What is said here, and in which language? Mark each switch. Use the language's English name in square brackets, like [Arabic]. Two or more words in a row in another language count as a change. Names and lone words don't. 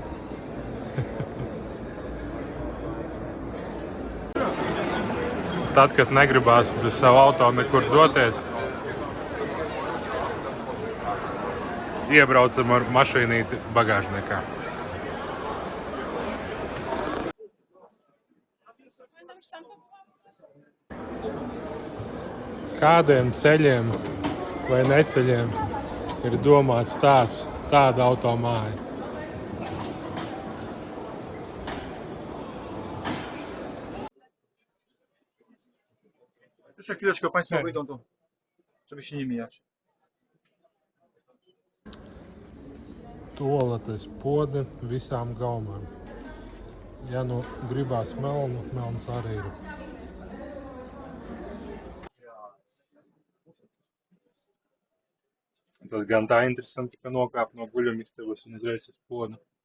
[Latvian] Tad, kad negribās bez savu auto nekur doties, iebraucam ar mašīnīti bagāžniekā. Kādiem ceļiem vai neceļiem ir domāts tāda automāja? [Polish] Jeszcze chwileczkę Państwo wyjdą, to żeby się nie mijać. [Latvian] Toaletes podi visām gaumēm. Ja nu gribās melnu, melns arī ir. Tas gan tā interesanti, ka nokāp no guļamistabas un uzreiz uz podu.